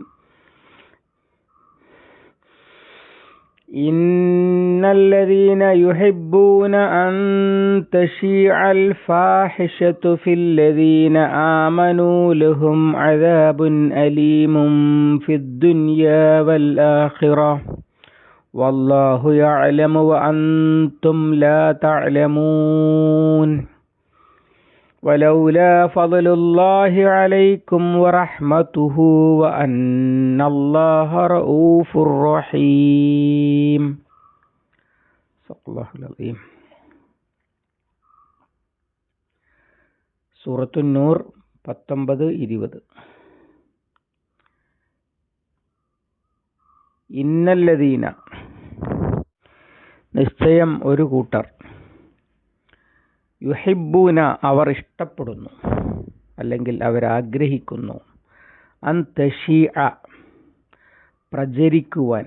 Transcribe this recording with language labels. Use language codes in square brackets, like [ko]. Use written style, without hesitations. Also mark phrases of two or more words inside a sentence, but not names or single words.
[ar] إن الذين يحبون أن تشيع الفاحشة في الذين آمنوا لهم عذاب أليم في الدنيا والآخرة والله يعلم وأنتم لا تعلمون ولولا فضل الله عليكم ورحمته وأن الله رؤوف رحيم. صدق الله العظيم. [ml] സൂറത്തു നൂർ 19-20. ഇന്നല്ലദീന, നിശ്ചയം ഒരു കൂട്ടർ, യുഹിബ്ബൂന, അവർ ഇഷ്ടപ്പെടുന്നു അല്ലെങ്കിൽ അവരാഗ്രഹിക്കുന്നു, [ar] أن تشيع, [ml] പ്രചരിക്കുവാൻ.